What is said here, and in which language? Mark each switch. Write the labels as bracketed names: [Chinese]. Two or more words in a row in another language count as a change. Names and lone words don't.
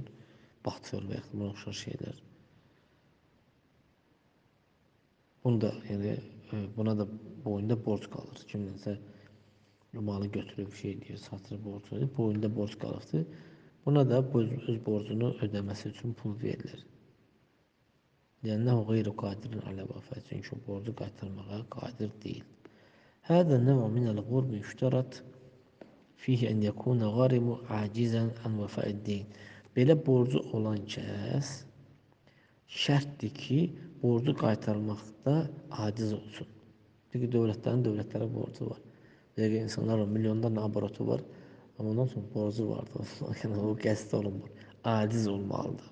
[Azerbaijani] Batır və yaxud da buna oxşar şeylər. Bunu da, yəni, buna da boyunda borc qalır. Kimdənsə malı götürüb, şey deyir, satır, borc verir, boyunda borc qalıbdır. Buna da öz borcunu ödəməsi üçün pul verilir. [Arabic] لأنه غير قادر على وفاة [Azerbaijani] çünkü borcu qaytarmağa qadir deyil. [Arabic] هذا النوع من الغرم يشترط فيه أن يكون غارم عاجزا عن وفاء الدين. [Azerbaijani] Belə borcu olan kəs şərtdir ki, borcu qaytarmaqda aciz olsun. Çünki dövlətlərə borcu var. Belə insanlar milyonlarla abaratı var, amma ondan sonra borcu vardır. Yəni, o qəsd olunmur. Aciz olmalıdır.